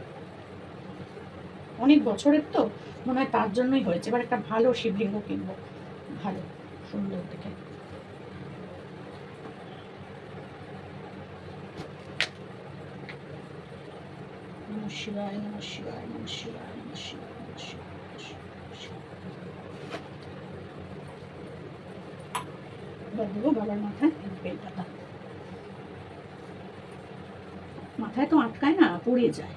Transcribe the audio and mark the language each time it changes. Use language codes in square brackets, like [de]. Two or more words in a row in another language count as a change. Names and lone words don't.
[bn] অনেক বছরের তো মনে হয় তার জন্যই হয়েছে। এবার একটা ভালো শিবলিঙ্গ কিনবো, ভালো সুন্দর দেখে। [sa] নমঃ শিবায়, নমঃ শিবায়, নমঃ শিবায়, নমঃ শিবায়, নমঃ শিবায়, নমঃ শিবায়। [bn] এবার দেবো বাবার মাথায় বেলপাতা। মাথায় তো আটকায় না, পড়ে যায়।